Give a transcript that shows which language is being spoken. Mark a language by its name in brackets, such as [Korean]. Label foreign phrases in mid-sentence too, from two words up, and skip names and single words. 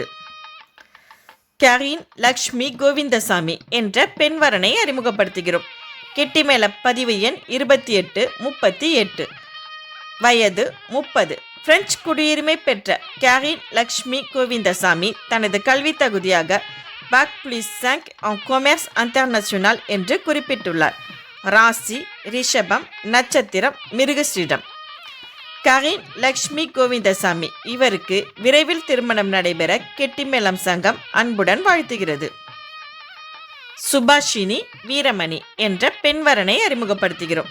[Tamil] கரீன் லக்ஷ்மி கோவிந்தசாமி என்ற பெண்வரனை அறிமுகப்படுத்துகிறோம். கெட்டிமேள பதிவு எண் 2838, வயது 30. பிரெஞ்சு குடியுரிமை பெற்ற கரீன் லக்ஷ்மி கோவிந்தசாமி தனது கல்வி தகுதியாக [French] bac plus 5 en commerce international [Tamil] என்று குறிப்பிட்டுள்ளார். ராசி ரிஷபம், நட்சத்திரம் மிருகஸ்ரீடம். கரீன் லக்ஷ்மி கோவிந்தசாமி இவருக்கு விரைவில் திருமணம் நடைபெற கெட்டிமேளம் சங்கம் அன்புடன் வாழ்த்துகிறது. சுபாஷினி வீரமணி என்ற பெண்வரனை அறிமுகப்படுத்துகிறோம்.